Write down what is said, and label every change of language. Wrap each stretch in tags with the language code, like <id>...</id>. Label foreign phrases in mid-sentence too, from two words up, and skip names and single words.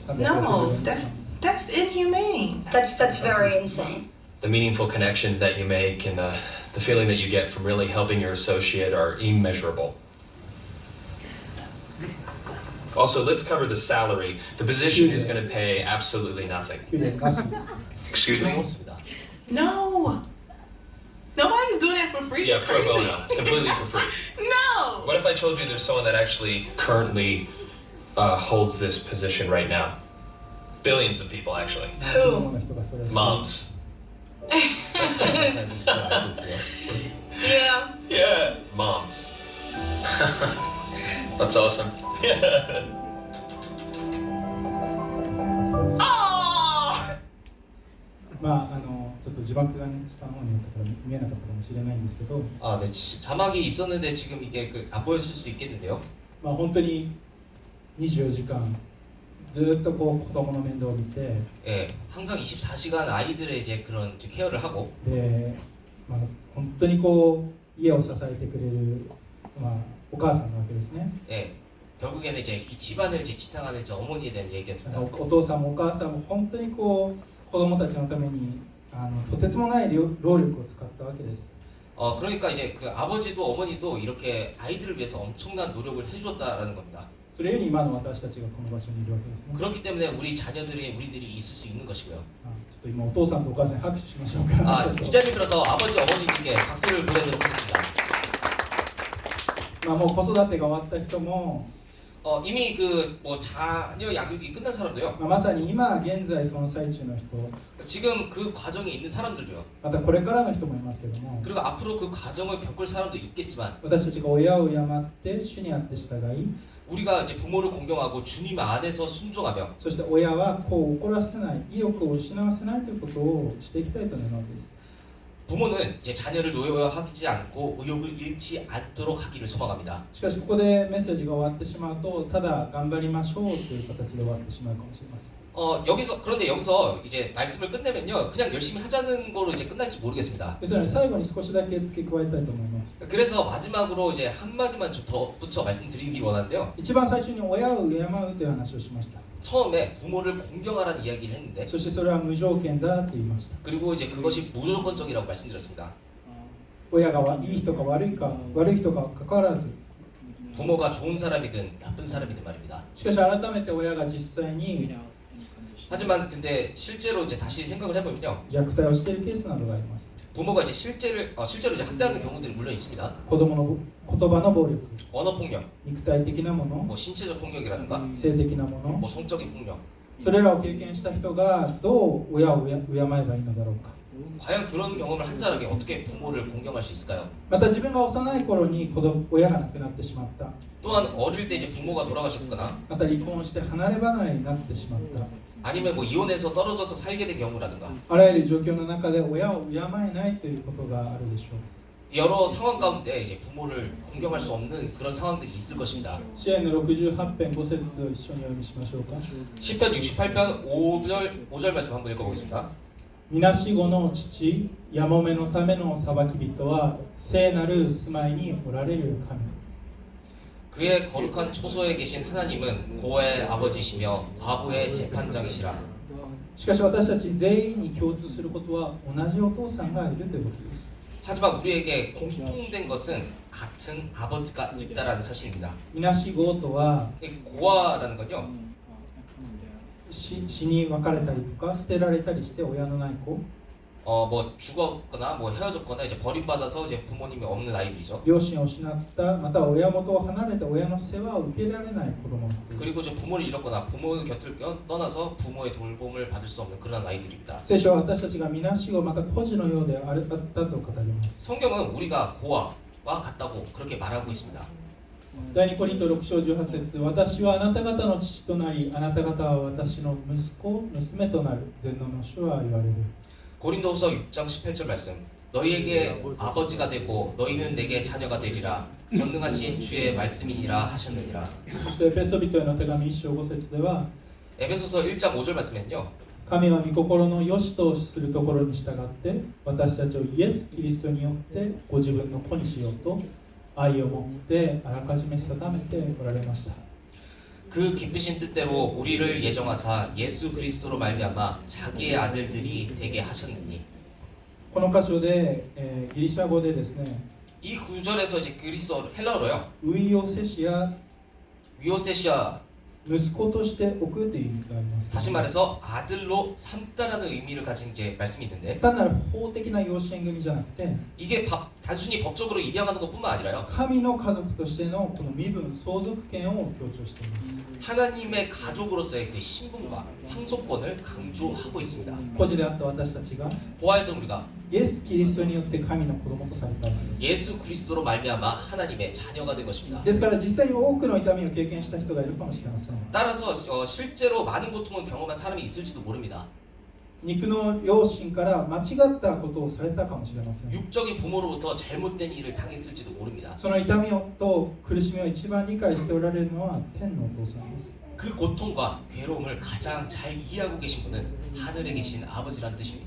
<en>No, that's inhumane. That's very insane. The meaningful connections that you make and the feeling that you get from really helping your associate are immeasurable. Also, let's cover the salary. The position is going to pay absolutely nothing.</en> <ja>給料なし。</ja> <en>excuse me?</en> <ko>없습니다.</ko> <en>No. Nobody's doing that for free. Yeah, pro bono, completely for free. No. What if I told you there's someone that actually currently holds this position right now? Billions of people, actually.</en> <ja>子供の人がそれをして</ja> <en>Moms. Yeah. Yeah. Moms. That's awesome. Oh.</en> <ja>まあちょっと字幕がね下の方にあったから見えなかったかもしれないんですけど、</ja> <ko>아, 네, 자막이 있었는데 지금 이게 안 보였을 수도 있겠는데요.</ko> <ja>まあ本当に24時間ずっとこう子供の面倒を見て、</ja> <ko>예, 항상 24시간 아이들의 이제 그런 이제 케어를 하고</ko> <ja>で、まあ本当にこう家を支えてくれるまあお母さんなわけですね。</ja> <ko>예, 결국에는 이제 이 집안을 이제 지탱하는 이제 어머니에 대한</ko> <ja>なん</ja> <ko>얘기였습니다.</ko> <ja>かお父さんもお母さんも本当にこう子供たちのためにとてつもない労力を使ったわけです。</ja> <ko>그러니까 이제 그 아버지도 어머니도 이렇게 아이들을 위해서 엄청난 노력을 해줬다라는 겁니다.</ko> <ja>それより今の私たちがこの場所にいるわけですね。</ja> <ko>그렇기 때문에 우리들이 있을 수 있는 것이고요.</ko> <ja>ちょっと今お父さんとお母さんに拍手しましょうか。</ja> <ko>아, 이 자리에 들어서 아버지 어머니께 박수를 보내도록 하겠습니다.</ko> <ja>まあもう子育てが終わった人も、</ja> <ko>이미 그 뭐 자녀 양육이 끝난 사람도요.</ko> <ja>まあ、まさに今現在その最中の人、</ja> <ko>지금 그 과정에 있는 사람들도요.</ko> <ja>またこれからの人もいますけども、</ja> <ko>그리고 앞으로 그 과정을 겪을 사람도 있겠지만</ko> <ja>私たちが親を敬って主にあって従い、</ja> <ko>우리가 이제 부모를 공경하고 주님 안에서 순종하며</ko> <ja>そして親は子を怒らせない、意欲を失わせないということをしていきたいと願うわけです。</ja> <ko>부모는 이제 자녀를 노여하지 않고 의욕을 잃지 않도록 하기를 소망합니다.</ko> <ja>しかしここでメッセージが終わってしまうと、ただ頑張りましょうという形で終わってしまうかもしれません。</ja> <ko>그런데 여기서 이제 말씀을 끝내면요, 그냥 열심히 하자는 거로 이제 끝날지 모르겠습니다.</ko> <ja>ですので最後に少しだけ付け加えたいと思います。</ja> <ko>그래서 마지막으로 이제 한 마디만 좀 더 붙여 말씀드리기 원하는데요.</ko> <ja>一番最初に親を敬うという話をしました。</ja> <ko>처음에 부모를 공경하라는 이야기를 했는데,</ko> <ja>そしてそれは無条件だと言いました。</ja> <ko>그리고 이제 그것이 무조건적이라고 말씀드렸습니다.</ko> <ja>親がいい人か悪い人か関わらず、</ja> <ko>부모가 좋은 사람이든 나쁜 사람이든 말입니다.</ko> <ja>しかし改めて親が実際に</ja> <ko>하지만 근데 실제로 이제 다시 생각을 해보면요,</ko> <ja>虐待をしているケースなどがあります。</ja> <ko>부모가 이제 실제로 이제 학대하는 경우들이 물론 있습니다.</ko> <ja>子供の言葉の暴力、</ja> <ko>언어 폭력,</ko> <ja>肉体的なもの、</ja> <ko>뭐 신체적 폭력이라든가,</ko> <ja>性的なもの、</ja> <ko>뭐 성적인 폭력,</ko> <ja>それらを経験した人がどう親を敬えばいいのだろうか。</ja> <ko>과연 그런 경험을 한 사람이 어떻게 부모를 공경할 수 있을까요?</ko> <ja>また自分が幼い頃に親が亡くなってしまった。</ja> <ko>또한 어릴 때 이제 부모가 돌아가셨거나</ko> <ja>また離婚して離れ離れになってしまった。</ja> <ko>아니면 뭐 이혼해서 떨어져서 살게 된 경우라든가</ko> <ja>あらゆる状況の中で親を敬えないということがあるでしょう。</ja> <ko>여러 상황 가운데 이제 부모를 공경할 수 없는 그런 상황들이 있을 것입니다.</ko> <ja>詩篇の68編5節を一緒にお読みしましょうか。</ja> <ko>시편 68편 5절 말씀 한번 읽어보겠습니다.</ko> <ja>みなしごの父、やもめのための裁き人は聖なる住まいにおられる神。</ja> <ko>그의 거룩한 초소에 계신 하나님은 고아의 아버지시며 과부의 재판장이시라.</ko> <ja>しかし私たち全員に共通することは同じお父さんがいるということです。</ja> <ko>하지만 우리에게 공통된 것은 같은 아버지가 있다라는 사실입니다.</ko> <ja>みなしごとは</ja> <ko>이 고아라는 건요.</ko> <ja>死に別れたりとか捨てられたりして親のない子、</ja> <ko>뭐 죽었거나 뭐 헤어졌거나 이제 버림받아서 이제 부모님이 없는 아이들이죠.</ko> <ja>両親を失ったまたは親元を離れた親の世話を受けられない子供のことです。</ja> <ko>그리고 이제 부모를 잃었거나 부모의 곁을 떠나서 부모의 돌봄을 받을 수 없는 그런 아이들입니다.</ko> <ja>聖書は私たちがみなしごまた孤児のようであったと語ります。</ja> <ko>성경은 우리가 고아와 같다고 그렇게 말하고 있습니다.</ko> <ja>第2コリント6章18節、私はあなた方の父となり、あなた方は私の息子、娘となる。全能の主は言われる。</ja> <ko>고린도후서 6장 18절 말씀. 너희에게 아버지가 되고 너희는 내게 자녀가 되리라. 전능하신 주의 말씀이니라 하셨느니라.</ko> <ja>そしてエペソビトへの手紙1章5節では、</ja> <ko>에베소서 1장 5절 말씀에는요.</ko> <ja>神は御心の良しとするところに従って私たちをイエス・キリストによってご自分の子にしようと愛を持ってあらかじめ定めておられました。</ja> <ko>그 기쁘신 뜻대로 우리를 예정하사 예수 그리스도로 말미암아 자기의 아들들이 되게 하셨느니.</ko> <ja>この箇所で、ギリシャ語でですね、</ja> <ko>이 구절에서 이제 그리스어 헬라어로요.</ko> <ja>ウイオセシア</ja> <ko>위오세시아</ko> <ja>息子として置くという意味があります。</ja> <ko>다시 말해서 아들로 삼다라는 의미를 가진 이제 말씀이 있는데</ko> <ja>単なる法的な養子縁組じゃなくて</ja> <ko>이게 단순히 법적으로 입양하는 것뿐만 아니라요.</ko> <ja>神の家族としてのこの身分相続権を強調しています。</ja> <ko>하나님의 가족으로서의 그 신분과 상속권을 강조하고 있습니다.</ko> <ja>孤児であった私たちが</ja> <ko>고아였던 우리가</ko> <ja>イエス・キリストによって神の子供とされたのです。</ja> <ko>예수 그리스도로 말미암아 하나님의 자녀가 된 것입니다.</ko> <ja>ですから実際に多くの痛みを経験した人がいるかもしれません。</ja> <ko>따라서 실제로 많은 고통을 경험한 사람이 있을지도 모릅니다.</ko> <ja>肉の両親から間違ったことをされたかもしれません。</ja> <ko>육적인 부모로부터 잘못된 일을 당했을지도 모릅니다.</ko> <ja>その痛みと苦しみを一番理解しておられるのは天のお父さんです。</ja> <ko>그 고통과 괴로움을 가장 잘 이해하고 계신 분은 하늘에 계신 아버지란 뜻입니다.</ko>